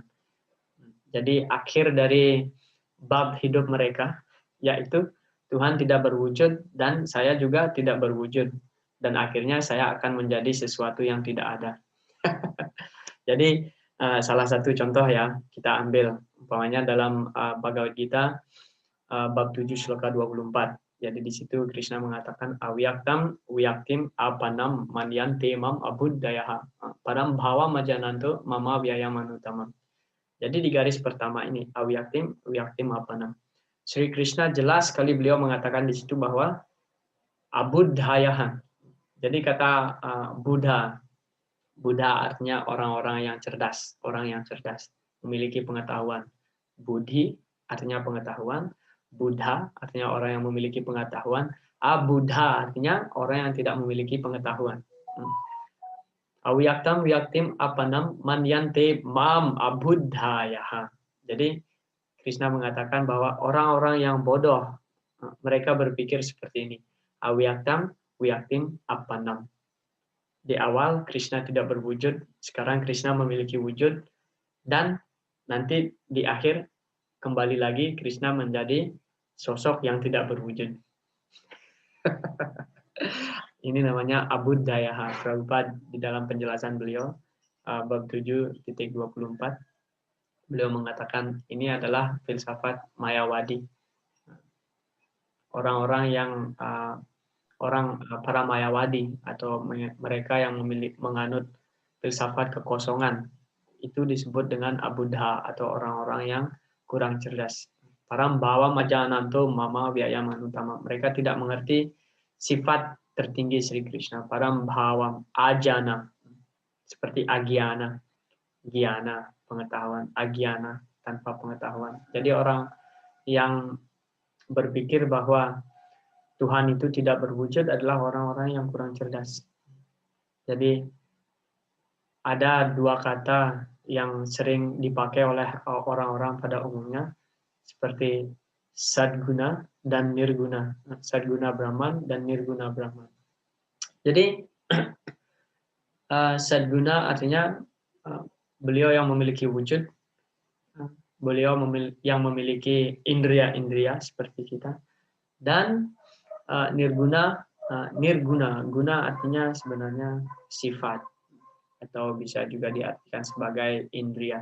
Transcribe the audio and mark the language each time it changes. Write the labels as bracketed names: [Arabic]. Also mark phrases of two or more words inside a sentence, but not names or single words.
[Indonesian] Jadi akhir dari bab hidup mereka yaitu Tuhan tidak berwujud dan saya juga tidak berwujud, dan akhirnya saya akan menjadi sesuatu yang tidak ada. Jadi salah satu contoh ya kita ambil, umpamanya dalam Bhagavad Gita bab 7 sloka 24. Jadi di situ Krishna mengatakan [Sanskrit] avyaktam vyaktim apanam manyante mam abuddhayaha param bhava majananto mama vyayamanuttamam. [Indonesian] Jadi di garis pertama ini [Sanskrit] avyaktim vyaktim apanam. [Indonesian] Sri Krishna jelas sekali beliau mengatakan di situ bahwa abuddhayaha. Jadi kata Buddha artinya orang-orang yang cerdas, orang yang cerdas, memiliki pengetahuan. Buddhi artinya pengetahuan, Buddha artinya orang yang memiliki pengetahuan, Abuddha artinya orang yang tidak memiliki pengetahuan. [Sanskrit] Avyaktam vyaktim apanam manyante mam abuddhayaha. [Indonesian] Jadi Krishna mengatakan bahwa orang-orang yang bodoh, mereka berpikir seperti ini. [Sanskrit] Avyaktam vyaktim apanam. [Indonesian] Di awal Krishna tidak berwujud, sekarang Krishna memiliki wujud, dan nanti di akhir kembali lagi Krishna menjadi sosok yang tidak berwujud. Ini namanya abuddhayaha. Prabhupada di dalam penjelasan beliau bab 7.24 beliau mengatakan ini adalah filsafat Mayawadi. Orang-orang yang para Mayawadi atau mereka yang menganut filsafat kekosongan itu disebut dengan abuddha atau orang-orang yang kurang cerdas. [Sanskrit] Param bhava majananto mama vyayamanuttamam. [Indonesian] Mereka tidak mengerti sifat tertinggi Sri Krishna. [Sanskrit] Param bhava ajana, seperti agyana, gyana, [Indonesian] pengetahuan, agyana, tanpa pengetahuan. Jadi orang yang berpikir bahwa Tuhan itu tidak berwujud adalah orang-orang yang kurang cerdas. Jadi ada dua kata yang sering dipakai oleh orang-orang pada umumnya, seperti sadguna dan nirguna. Sadguna Brahman dan nirguna Brahman. Jadi sadguna artinya beliau yang memiliki wujud, beliau yang memiliki indria-indria seperti kita, dan nirguna, guna artinya sebenarnya sifat atau bisa juga diartikan sebagai indria.